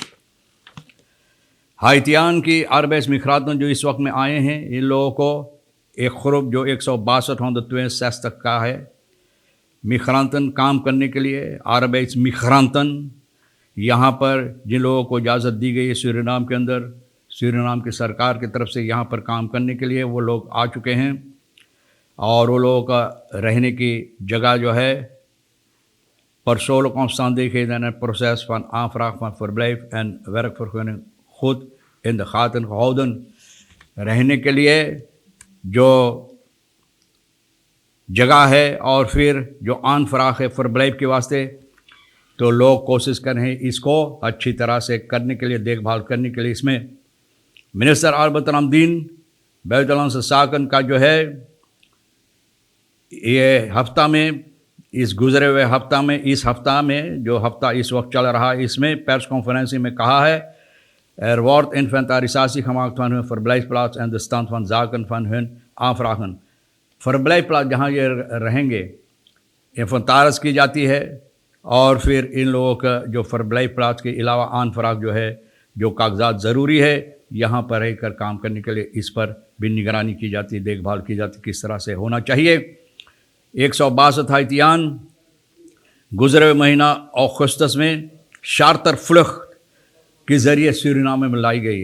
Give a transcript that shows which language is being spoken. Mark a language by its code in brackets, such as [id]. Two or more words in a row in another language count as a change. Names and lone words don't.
[hns] हाइतियान की arbeidsmigranten जो इस वक्त में आए हैं, इन लोगों को एक ग्रुप जो 162 तक का है, मिग्रांटन काम करने के लिए, arbeidsmigranten यहाँ पर जिन लोगों को इजाज़त दी गई है सूरीनाम के अंदर, सूरीनाम की सरकार की तरफ से यहाँ पर काम करने के लिए वो लोग आ चुके हैं। और वो लोगों का रहने की जगह जो है [nl] persoonlijke omstandigheden en het proces van aanvraag van verblijf en werkvergunning goed in de gaten gehouden। [hns] रहने के लिए जो जगह है और फिर जो aanvraag है verblijf के वास्ते, तो लोग कोशिश कर रहे हैं इसको अच्छी तरह से करने के लिए, देखभाल करने के लिए। इसमें मिनिस्टर अरबत रामदीन [nl] बुitenlandse zaken [hns] का जो है ये हफ्ता में, इस गुजरे हुए हफ्ता में, इस हफ्ता में जो हफ्ता इस वक्त चल रहा है, इसमें प्रेस कॉन्फ्रेंस में कहा है [nl] wordt inventarisatie gemaakt van hun verblijfplaats en de stand van zaken van hun aanvragen। [hns] verblijfplaats जहाँ ये रहेंगे इन्वेंटारिस की जाती है, और फिर इन लोगों का जो verblijfplaats के अलावा aanvraag जो है, जो कागजात ज़रूरी है यहाँ पर रहकर काम करने के लिए, इस पर भी निगरानी की जाती, देखभाल की जाती, किस तरह से होना चाहिए। 162 हाइतियान गुजरे हुए महीना अगस्त में [nl] charter vlucht [hns] के ज़रिए सूरीनाम में लाई गई।